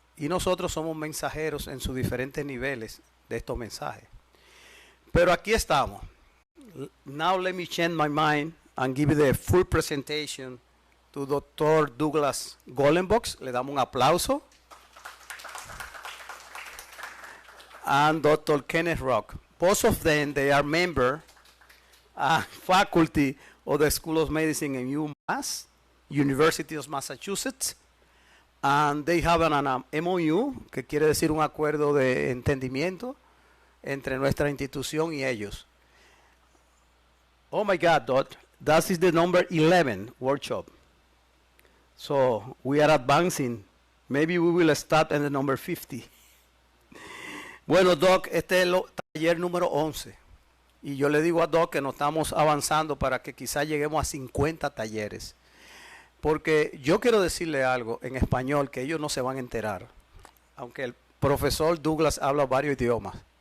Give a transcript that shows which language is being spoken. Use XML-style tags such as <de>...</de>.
<es>Y nosotros somos mensajeros en sus diferentes niveles de estos mensajes. Pero aquí estamos.</es> <en>Now let me change my mind and give you the full presentation to Dr.</en> <es>Douglas Golenbock. Le damos un aplauso.</es> <en>And Dr. Kenneth Rock. Both of them, they are member faculty of the School of Medicine in UMass, University of Massachusetts. And they have an MOU,</en> <es>que quiere decir un acuerdo de entendimiento entre nuestra institución y ellos.</es> <en>Oh my God, Dot, that is the number 11 workshop. So we are advancing. Maybe we will start in the number 50.</en> <es>Bueno, Doc, este es el taller número 11. Y yo le digo a Doc que nos estamos avanzando para que quizás lleguemos a 50 talleres. Porque yo quiero decirle algo en español que ellos no se van a enterar. Aunque el profesor Douglas habla varios idiomas.</es>